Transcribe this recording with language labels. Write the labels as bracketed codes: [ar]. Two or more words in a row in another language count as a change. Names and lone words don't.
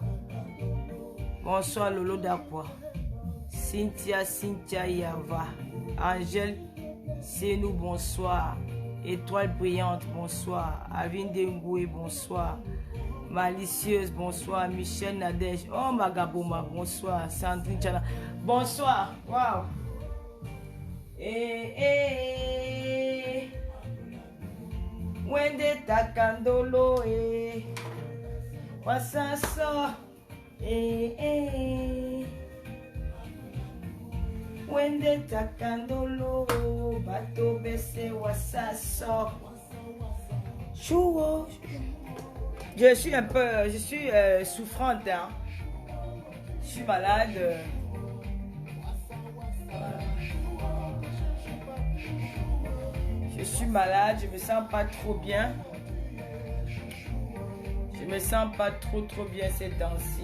[fr] Bonsoir Lolo Dakwa. Cynthia Yava. Angèle Senou, bonsoir. Étoile brillante, bonsoir. Avinde Ngoué, bonsoir. Malicieuse, bonsoir. Michel Nadège, oh Magabouma, bonsoir. Sandrine Chana, bonsoir. Waouh. Wende takandolo wasaso Wende takandolo bato bese wasaso. Chouo. Je suis un peu, souffrante, hein. Je suis malade. Je suis malade, je me sens pas trop bien. Je me sens pas trop bien ces temps-ci.